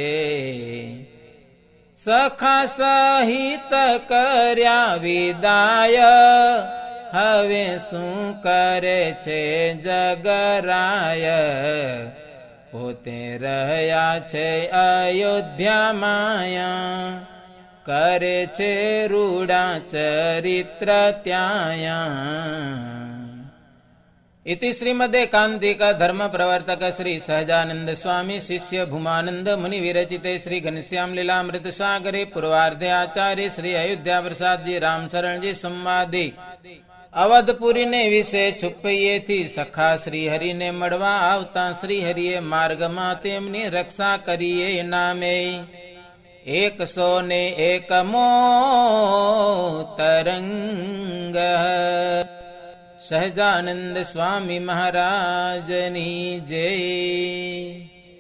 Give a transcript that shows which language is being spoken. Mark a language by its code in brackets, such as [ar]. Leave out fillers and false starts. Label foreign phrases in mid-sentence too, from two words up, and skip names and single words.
[gu] સખા સહિત કર્યા વિદાય, હવે શું કરે છે જગરાય. પોતે રહ્યા છે અયોધ્યામાં, કરે છે રૂડા ચરિત્ર ત્યાં. [sa] इति श्रीमदेकान्तिक धर्म प्रवर्तक श्री सहजानंद स्वामी शिष्य भूमानंद मुनि विरचिते श्री घनश्याम लीलामृत सागरे पूर्वार्धे आचार्य श्री अयोध्या प्रसाद जी राम शरण जी संवादी अवधपुरी ने विषे [gu] છુપૈયેથી સખા શ્રી હરિને મળવા આવતા શ્રી હરિએ માર્ગમાં તેમની રક્ષા કરીએ નામે 101મો તરંગ. સહજાનંદ સ્વામી મહારાજની જય.